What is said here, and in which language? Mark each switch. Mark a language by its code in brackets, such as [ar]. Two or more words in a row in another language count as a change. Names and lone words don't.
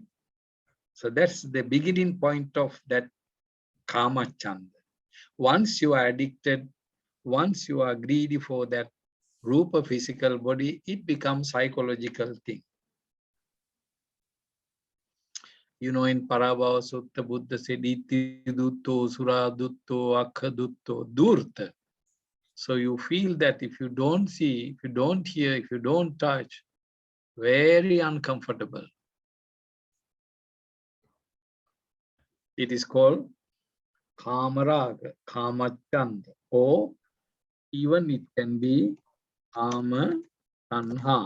[en] So that's the beginning point of that Kama Chanda. Once you are addicted, once you are greedy for that Rupa physical body, it becomes psychological thing. You know, in Parabhava Sutta, Buddha said, [pi] Iti dutto, sura dutto, akha dutto, durta. [en] So you feel that if you don't see, if you don't hear, if you don't touch, very uncomfortable. It is called Kamaraga, Kamachanda, or even it can be Kama Tanha.